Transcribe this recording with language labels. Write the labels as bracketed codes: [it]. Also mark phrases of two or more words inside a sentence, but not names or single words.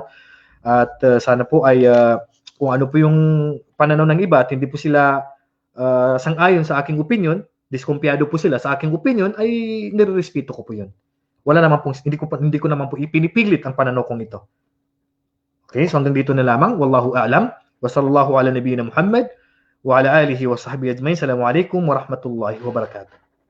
[tl] At sana po ay kung ano po yung pananaw ng iba at hindi po sila sang-ayon sa aking opinion, diskumpiyado po sila sa aking opinion, ay nirerespeto ko po yun. Wala naman pong, hindi ko naman po ipinipilit ang pananaw kong ito. Okay, so hanggang dito na lamang. [ar] والله أعلم. وصلى الله على نبينا محمد وعلى آله وصحبه أجمعين. السلام عليكم ورحمة الله وبركاته.